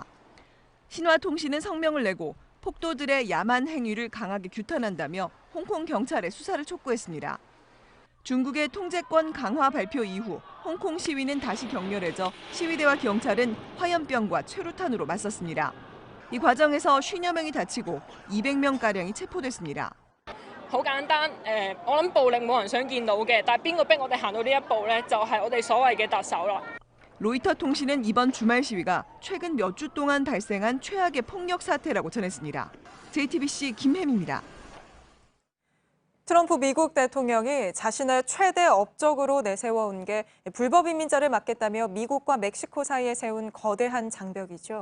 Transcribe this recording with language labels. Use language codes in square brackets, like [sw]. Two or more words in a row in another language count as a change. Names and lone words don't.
[ko] 신화통신은 성명을 내고 폭도들의 야만 행위를 강하게 규탄한다며 홍콩 경찰에 수사를 촉구했습니다. 중국의 통제권 강화 발표 이후 홍콩 시위는 다시 격렬해져 시위대와 경찰은 화염병과 최루탄으로 맞섰습니다. 이 과정에서 50여 명이 다치고 200명가량이 체포됐습니다. [yue] 好簡單，我諗暴力冇人想見到嘅，但係邊個逼我哋行到呢一步呢？就係我哋所謂嘅特首啦。 [ko] 로이터 통신은 이번 주말 시위가 최근 몇 주 동안 발생한 최악의 폭력 사태라고 전했습니다. JTBC 김혜미입니다. 트럼프 미국 대통령이 자신의 최대 업적으로 내세워온 게 불법 이민자를 막겠다며 미국과 멕시코 사이에 세운 거대한 장벽이죠.